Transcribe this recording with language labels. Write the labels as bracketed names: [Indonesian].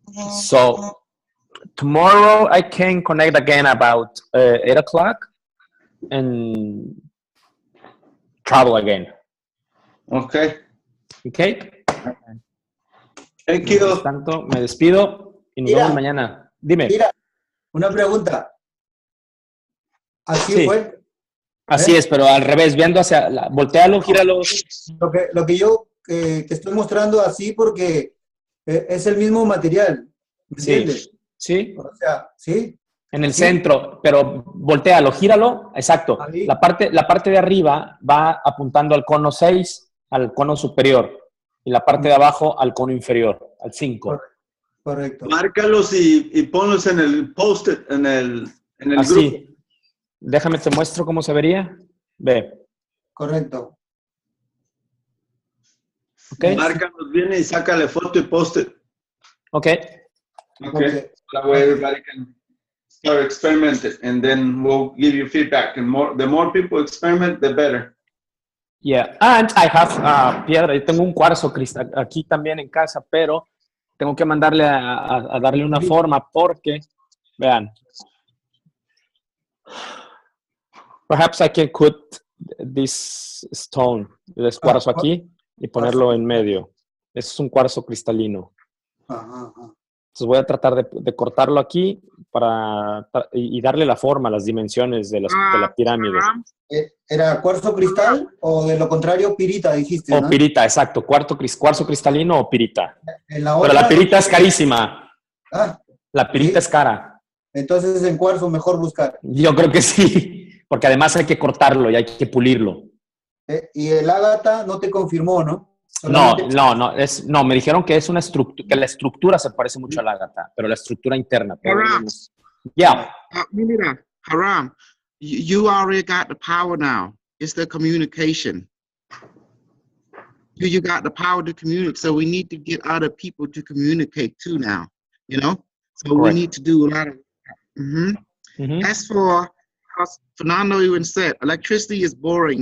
[English] So tomorrow I can connect again about 8 o'clock and travel again. Okay. Okay. Thank you. [Spanish] Mientras tanto, me despido y nos vemos mañana. Dime. Mira, una pregunta. ¿Así fue? Así es, pero al revés, viendo hacia voltealo, gíralo. Lo que yo te estoy mostrando así porque es el mismo material, ¿me entiendes? Sí. O sea, sí. En el centro, pero voltealo, gíralo, exacto. Ahí. La parte de arriba va apuntando al cono 6, al cono superior, y la parte de abajo al cono inferior, al 5. Correcto. Márcalos y ponlos en el post-it, en el grupo. Así. Déjame, te muestro cómo se vería. Ve. Correcto. Ok. Márcalos bien y sácale foto y post-it. Ok. [English] Okay. That way everybody can start experimenting, and then we'll give you feedback. And the more people experiment, the better. Yeah. And I have piedra. [Spanish] Yo tengo un cuarzo cristal aquí también en casa, pero tengo que mandarle a darle una forma porque, vean. [English] Perhaps I can put this stone, [Spanish] este cuarzo aquí, y ponerlo en medio. Es un cuarzo cristalino. Ajá. Entonces voy a tratar de cortarlo aquí y darle la forma, las dimensiones de la pirámide. ¿Era cuarzo cristal o de lo contrario pirita, dijiste, O ¿no? pirita, exacto. Cuarzo cristalino o pirita. La Pero otra, la pirita es carísima. La pirita ¿sí? es cara. Entonces en cuarzo mejor buscar. Yo creo que sí, porque además hay que cortarlo y hay que pulirlo. Y el ágata no te confirmó, ¿no? No, me dijeron que es una estructura, que la estructura se parece mucho al ágata, pero la estructura interna. [English] Yeah. [Spanish] Mira, [English] Haram, you already got the power now. It's the communication. You got the power to communicate, so we need to get other people to communicate too now, you know? So Correct. We need to do a lot of, As for, Fernando even said, electricity is boring.